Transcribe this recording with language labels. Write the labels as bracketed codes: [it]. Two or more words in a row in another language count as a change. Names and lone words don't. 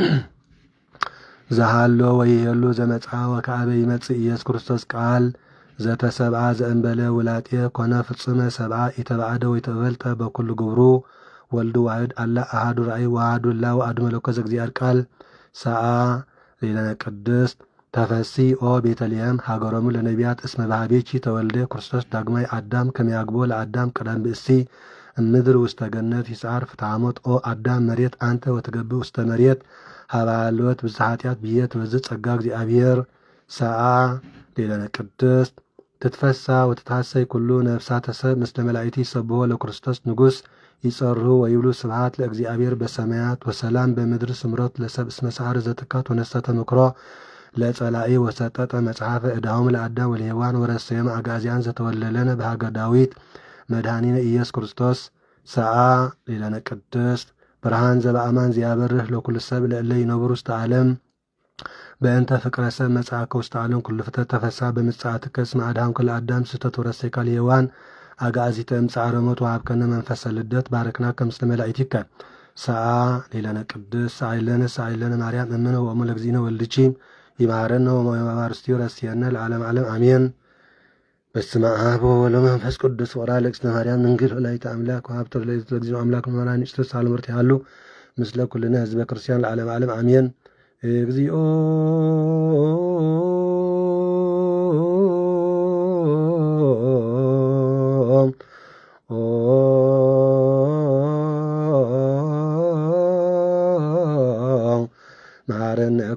[gez] ዘሃሎ ወይሄሉ ዘመጽአ ወከአበ ይመጽእ ኢየሱስ ክርስቶስ ቃል ዘተሰብአ ዘእንበለ ውላጤ ኮነ ፍጹመ ሰብአ ኢተባዕደ ወይተበልጠ በኩሉ ግብሩ ወልዱ ዋሕድ አላ አሐዱ ራእይ ወአሐዱ እላ ወአሐዱ መለኮት ዘእግዚአብሔር ቃል ሰዓ ሊለነ ቅድስት ተፈሲ ኦ ቤተልሔም ሀገሮሙ ለነቢያት እስመ ባህቤቺ ተወልደ ክርስቶስ ዳግማይ አዳም ከመያግቦ ለአዳም ቀዳም ብእሲ እምድር ውስተ ገነት ይስዓር ፍትሐሞት ኦ አዳም መሬት አንተ ወትገብእ ውስተ መሬት ሀባሎት ብዝኃጢአት ብየት በዝ ጸጋ እግዚአብሔር ሰዓ ሊለነ ቅድስት ትትፈሳ ወትታሰይ ኩሉ ነፍሳተ ሰብ ምስለ መላእክቲ ይሰብሖ ለክርስቶስ ንጉሥ ይጸርሁ ወይብሉ ስብሐት ለእግዚአብሔር በሰማያት ወሰላም በምድር ስምረት ለሰብ እስመ ሰዓረ ዘትካት ወነሰተ ምክሮ ለጸላኢ ወሰጠጠ መጽሐፈ ዕዳሆሙ ለአዳም ወለሔዋን ወረሰዮሙ አጋዚያን ዘተወለለነ በሀገር ዳዊት መድኃኒነ ኢየሱስ ክርስቶስ ሰዓ ሊለነ ቅድስት ብርሃን ዘበአማን ዚያበርህ ለኩሉ ሰብ ለእለ ይነብሩ ውስተ ዓለም በእንተ ፍቅረ ሰብ መጽአከ ውስተ ዓለም ኩሉ ፍጥረት ተፈሳ በምጽአትከ እስመ አድኃንከ ለአዳም ስሕተት ወረሰይካ ለሔዋን አጋዚተ እምጻዕረ ሞት ወሀብከነ መንፈሰ ልደት ባረክናከ ምስለ መላእክቲከ ሰዓ ሊለነ ቅድስት ሰዓይለነ ማርያም እምነ ወእሙ ለእግዚእነ ወልድቺ ይማረነ ወማርስቲዮ ረስየነ ለዓለም ዓለም አሜን። በስመ አብ ወወልድ ወመንፈስ ቅዱስ ወራ ለእግዝእትነ ማርያም ድንግል ወላዲተ አምላክ ወሀብተ ለእግዚኦ አምላክ መራን ንጽሕት ሳልምርት ያሉ ምስለ ኩልነ ህዝበ ክርስቲያን ለዓለም ዓለም አሜን። እግዚኦ መሐረነ